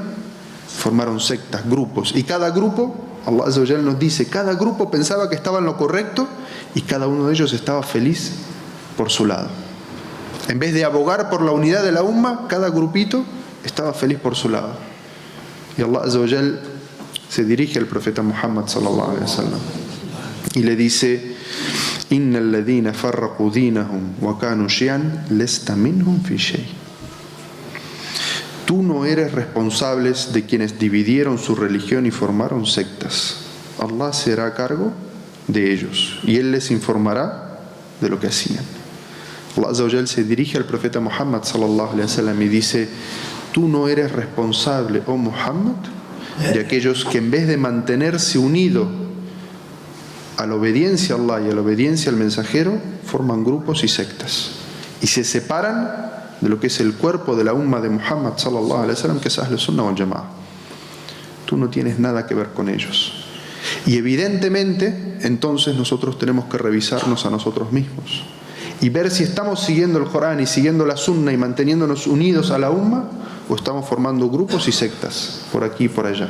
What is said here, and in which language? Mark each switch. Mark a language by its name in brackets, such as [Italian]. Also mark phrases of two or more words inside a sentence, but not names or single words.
[Spanish] Formaron sectas, grupos. Y cada grupo, Allah [Arabic] عز وجل [Spanish] nos dice, cada grupo pensaba que estaba en lo correcto y cada uno de ellos estaba feliz por su lado. En vez de abogar por la unidad de la umma, cada grupito estaba feliz por su lado. Y Allah [Arabic] عز وجل [Spanish] se dirige al profeta Muhammad [Arabic] صلى الله عليه وسلم [Spanish] y le dice: [Arabic] إن الذين فرقوا دينهم وكانوا شيعا لست منهم في شيء. [Spanish] Tú no eres responsable de quienes dividieron su religión y formaron sectas. Allah se hará cargo de ellos y Él les informará de lo que hacían. Allah [Arabic] عز وجل [Spanish] se dirige al profeta Muhammad [Arabic] صلى الله عليه وسلم [Spanish] y dice: tú no eres responsable, oh Muhammad, de aquellos que en vez de mantenerse unidos a la obediencia a Allah y a la obediencia al mensajero, forman grupos y sectas y se separan de lo que es el cuerpo de la umma de Muhammad [Arabic] صلى الله عليه وسلم, [Spanish] que es Ahl Sunnah wal Jama'ah. Tú no tienes nada que ver con ellos. Y evidentemente, entonces nosotros tenemos que revisarnos a nosotros mismos y ver si estamos siguiendo el Corán y siguiendo la Sunna y manteniéndonos unidos a la umma, o estamos formando grupos y sectas por aquí y por allá.